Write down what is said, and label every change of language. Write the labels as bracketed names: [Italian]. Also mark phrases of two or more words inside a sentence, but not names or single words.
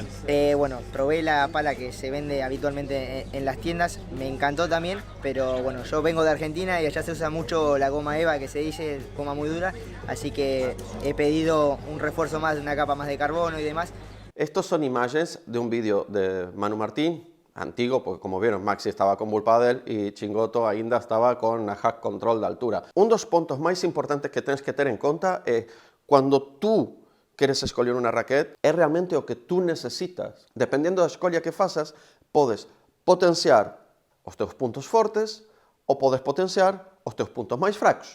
[Spanish] Bueno, probé la pala que se vende habitualmente en las tiendas, me encantó también, pero bueno, yo vengo de Argentina y allá se usa mucho la goma EVA, que se dice goma muy dura, así que he pedido un refuerzo más, una capa más de carbono y demás. Estos son imágenes de un vídeo de Manu Martín, antiguo, porque como vieron, Maxi estaba con Bull Padel y Chingoto [Galician] ainda estaba con a [Spanish] hack control de altura. [Galician] Un dos puntos máis importantes que tens que ter en conta é cando tú queres escolher unha raquete, é realmente o que tú necesitas. Dependendo da escolha que faças, podes potenciar os teus puntos fortes ou podes potenciar os teus puntos máis fracos.